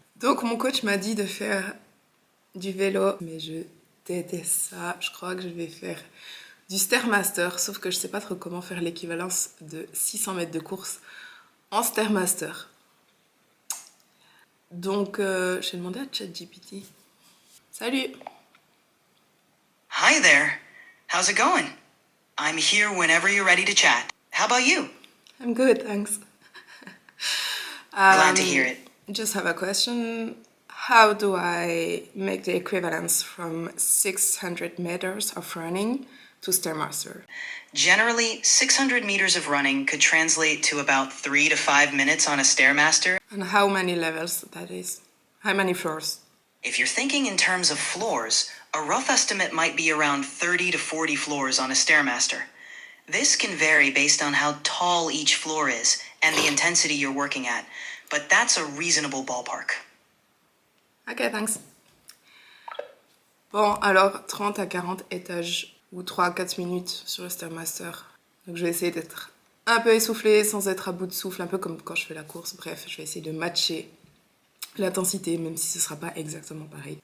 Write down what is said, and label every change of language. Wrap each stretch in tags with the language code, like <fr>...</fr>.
<fr>Donc mon coach m'a dit de faire du vélo, mais je déteste ça. Je crois que je vais faire du Stairmaster, sauf que je sais pas trop comment faire l'équivalence de 600 mètres de course en Stairmaster. Donc, j'ai demandé à ChatGPT. Salut!</fr> <en>Hi there. How's it going? I'm here whenever you're ready to chat. How about you? I'm good, thanks. Glad to hear it. Just have a question. How do I make the equivalence from 600 meters of running to Stairmaster? Generally, 600 meters of running could translate to about 3 to 5 minutes on a Stairmaster. And how many levels that is? How many floors? If you're thinking in terms of floors, a rough estimate might be around 30 to 40 floors on a Stairmaster. This can vary based on how tall each floor is and the intensity you're working at, but that's a reasonable ballpark. Ok, thanks.</en> <fr>Bon, alors 30 à 40 étages ou 3 à 4 minutes sur le Stairmaster. Donc je vais essayer d'être un peu essoufflée sans être à bout de souffle, un peu comme quand je fais la course. Bref, je vais essayer de matcher l'intensité, même si ce sera pas exactement pareil.</fr>